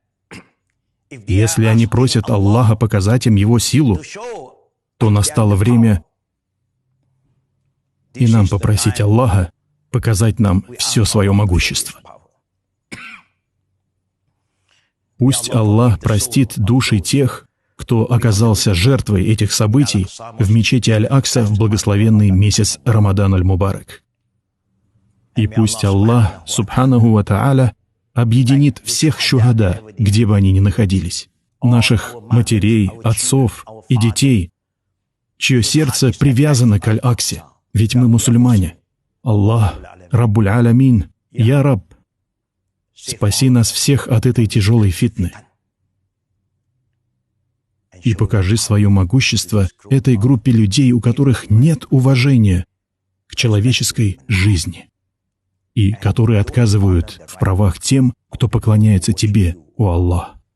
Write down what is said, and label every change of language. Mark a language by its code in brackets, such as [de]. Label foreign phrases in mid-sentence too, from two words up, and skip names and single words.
[ru] Если они просят Аллаха показать им Его силу, то настало время и нам попросить Аллаха показать нам все свое могущество. Пусть Аллах простит души тех, кто оказался жертвой этих событий в мечети Аль-Акса в благословенный месяц Рамадан Аль-Мубарак. И пусть Аллах, [ar] سبحانه وتعالى, [ru] объединит всех шухада, где бы они ни находились, наших матерей, отцов и детей, чье сердце привязано к Аль-Аксе, ведь мы мусульмане. [ar] الله، رب العالمين, يا رب, [ru] спаси нас всех от этой тяжелой фитны и покажи свое могущество этой группе людей, у которых нет уважения к человеческой жизни и которые отказывают в правах тем, кто поклоняется Тебе, о Аллах.